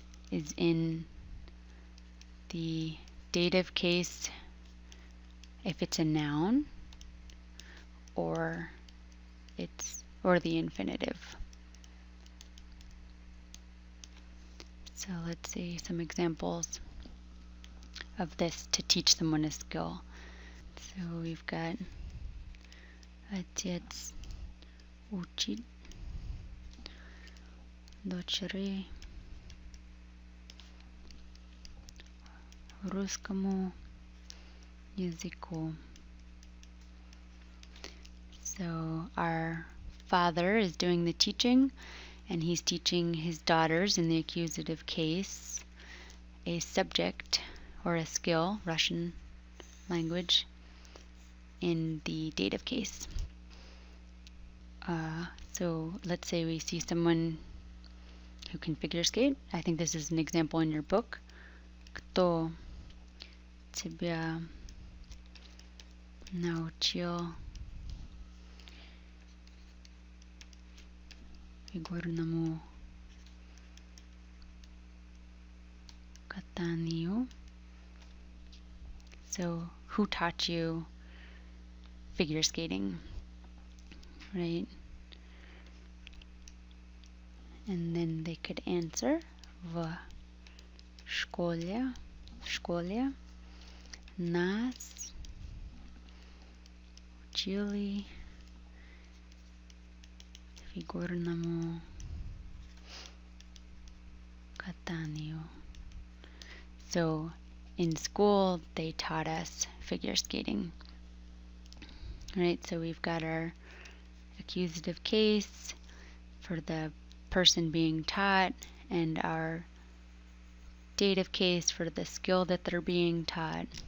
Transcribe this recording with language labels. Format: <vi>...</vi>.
<en>is in the dative case if it's a noun, or the infinitive. So let's see some examples of this to teach someone a skill. So we've got</en> <ru>Отец учит дочери русскому языку.</ru> <en>So our father is doing the teaching, and he's teaching his daughters, in the accusative case, a subject or a skill, Russian language, in the dative case. So let's say we see someone who can figure skate. I think this is an example in your book.</en> <ru>Кто тебя научил фигурному катанию?</ru> <en>So, who taught you figure skating, right? And then they could answer</en> <ru>в школе нас учили фигурному катанию.</ru> <en>So in school they taught us figure skating. Right, so we've got our accusative case for the person being taught, and our dative case for the skill that they're being taught.</en>